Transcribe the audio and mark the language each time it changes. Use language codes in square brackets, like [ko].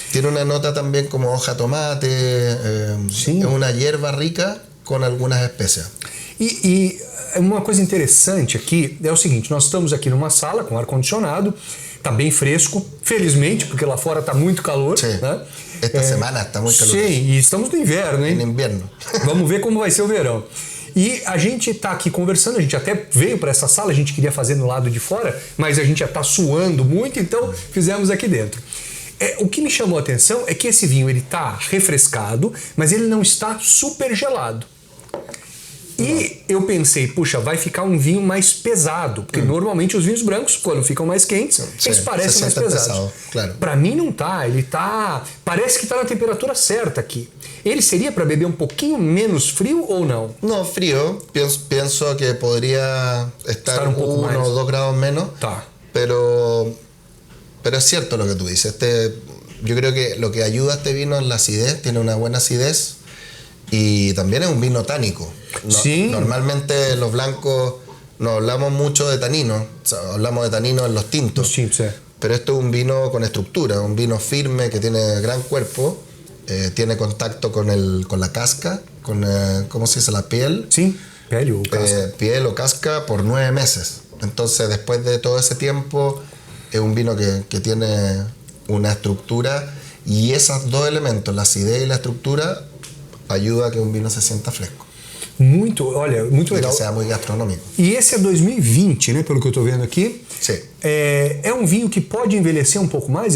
[es] Tiene una nota también como hoja tomate, Sí. es una hierba rica con algunas especias. [pt] E uma coisa interessante aqui é o seguinte, nós estamos aqui numa sala com ar-condicionado, tá bem fresco, felizmente, porque lá fora tá muito calor. [es] Sí. [pt] Né? [es] Esta semana está muy caluroso. [pt] Sim, e estamos no inverno, hein? [es] En invierno. [pt] Vamos ver como vai ser o verão. E a gente tá aqui conversando, a gente até veio para essa sala, a gente queria fazer no lado de fora, mas a gente já tá suando muito, então fizemos aqui dentro. O que me chamou a atenção é que esse vinho ele tá refrescado, mas ele não está super gelado. E eu pensei, puxa, vai ficar um vinho mais pesado, porque normalmente os vinhos brancos, quando ficam mais quentes, eles parecem mais pesados. Pesado, claro. Para mim não tá, ele tá, parece que tá na temperatura certa aqui. Ele seria para beber um pouquinho menos frio ou não? [es] No, frío. Pienso que podría estar un poco 1 más. o 2 grados menos. [pt] Tá. [es] Pero es cierto lo que tú dices. Yo creo que lo que ayuda a este vino es la acidez, tiene una buena acidez y también es un vino tánico. Sí. Normalmente los blancos no hablamos mucho de tanino, o sea, hablamos de tanino en los tintos. Los chips, Pero esto es un vino con estructura, un vino firme que tiene gran cuerpo, tiene contacto con la casca, ¿cómo se dice? La piel. [pt] Sí, pele ou casca. [es] Piel o casca por 9 meses. Entonces, después de todo ese tiempo, es un vino que tiene una estructura y esos dos elementos, la acidez y la estructura, ayuda a que un vino se sienta fresco. [pt] Olha, muito [es] Y [pt] legal. [es] que sea muy gastronómico. [pt] E esse é 2020, né, pelo que eu tô vendo aqui. [es] Sí. [pt] É um vinho que pode envelhecer um pouco mais?